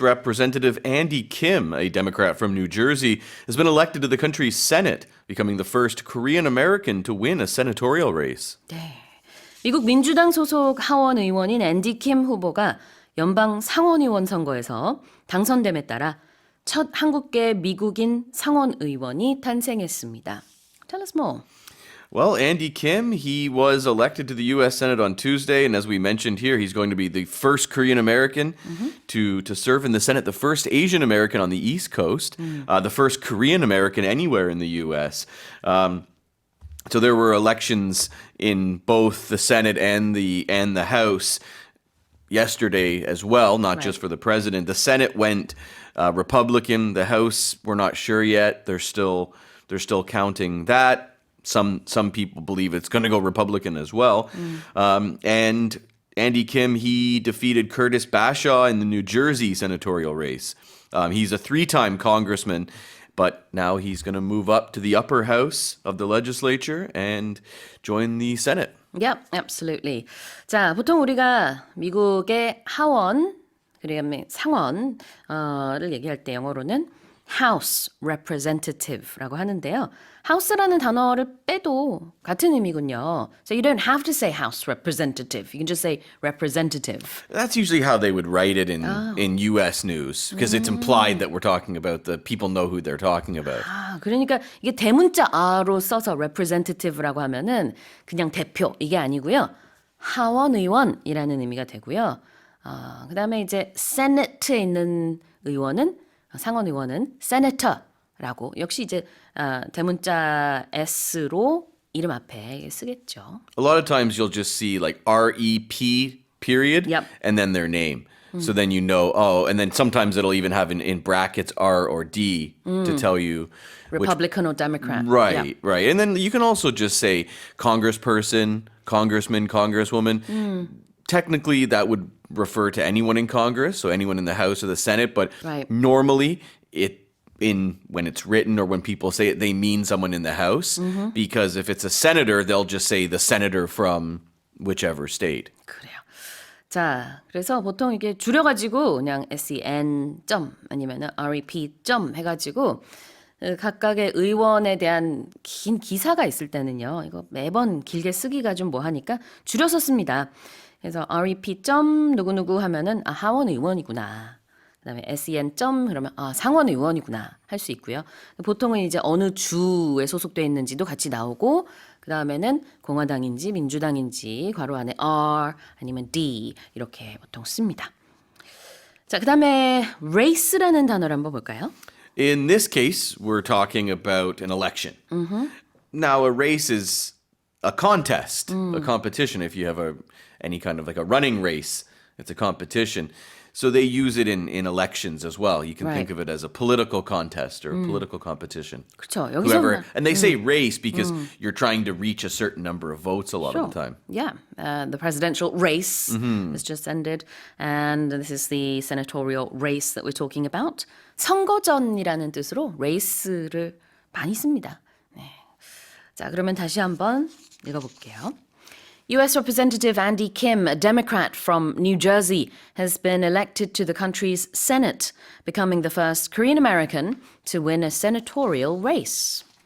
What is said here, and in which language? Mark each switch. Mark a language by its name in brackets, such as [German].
[English] Representative Andy Kim, a Democrat from New Jersey, has been elected to the country's Senate, becoming the first Korean American to win a senatorial race. [Korean] 네. 미국 민주당 소속 하원 의원인 앤디 킴 후보가 연방 상원의원 선거에서 당선됨에 따라 첫 한국계 미국인 상원의원이 탄생했습니다. [English] Tell us more. Well, Andy Kim, he was elected to the U.S. Senate on Tuesday, and as we mentioned here, he's going to be the first Korean American to serve in the Senate, the first Asian American on the East Coast, the first Korean American anywhere in the U.S. So there were elections in both the Senate and the House yesterday as well, not just for the president. The Senate went Republican. The House, we're not sure yet. They're still counting that. Some people believe it's going to go Republican as well. And Andy Kim, he defeated Curtis Bashaw in the New Jersey senatorial race. He's a 3-time congressman, but now he's going to move up to the upper house of the legislature and join the Senate. Yep, absolutely. [Korean] 자, 보통 우리가 미국의 하원, 그다음에 상원을 얘기할 때 영어로는 [English] House Representative [Korean] 라고 하는데요. House라는 단어를 빼도 같은 의미군요. [English] So you don't have to say House Representative. You can just say Representative. That's usually how they would write it in U.S. news because it's implied that we're talking about the people know who they're talking about. [Korean] 아, 그러니까 이게 대문자 R로 써서 Representative라고 하면은 그냥 대표 이게 아니고요. 하원의원이라는 의미가 되고요. 그다음에 이제 Senate에 있는 의원은 상원의원은 senator라고 역시 이제 대문자 S로 이름 앞에 쓰겠죠. [English] A lot of times you'll just see like REP period and then their name. So then you know, and then sometimes it'll even have in brackets R or D to tell you Republican or Democrat. Right, right. And then you can also just say congressperson, congressman, congresswoman. Technically, that would refer to anyone in Congress, so anyone in the House or the Senate, but normally when it's written or when people say it, they mean someone in the House, because if it's a senator, they'll just say the senator from whichever state. [Korean] 그래요. 자, 그래서 보통 이게 줄여가지고 그냥 SEN 점 아니면은 REP 점 해가지고 각각의 의원에 대한 긴 기사가 있을 때는요, 이거 매번 길게 쓰기가 좀 뭐하니까 줄여서 씁니다. 그래서 REP 점 누구누구 하면은 하원 의원이구나. 그다음에 SEN 점 그러면 상원 의원이구나 할 수 있고요. 보통은 이제 어느 주에 소속돼 있는지도 같이 나오고 그다음에는 공화당인지 민주당인지 괄호 안에 R 아니면 D 이렇게 보통 씁니다. 자, 그다음에 race라는 단어를 한번 볼까요? [English] In this case, we're talking about an election. Now, a race is a contest, a competition. If you have any kind of like a running race, it's a competition. So they use it in elections as well. You can think of it as a political contest or a political competition. [Korean] 그렇죠. [English] Whoever, and they say race because you're trying to reach a certain number of votes a lot of the time. Yeah, the presidential race has just ended, and this is the senatorial race that we're talking about. [Korean] 선거전이라는 뜻으로 race를 많이 씁니다. 네. 자, 그러면 다시 한번 읽어볼게요. [English] U.S. Representative Andy Kim, a Democrat from New Jersey, has been elected to the country's Senate, becoming the first Korean American to win a senatorial race.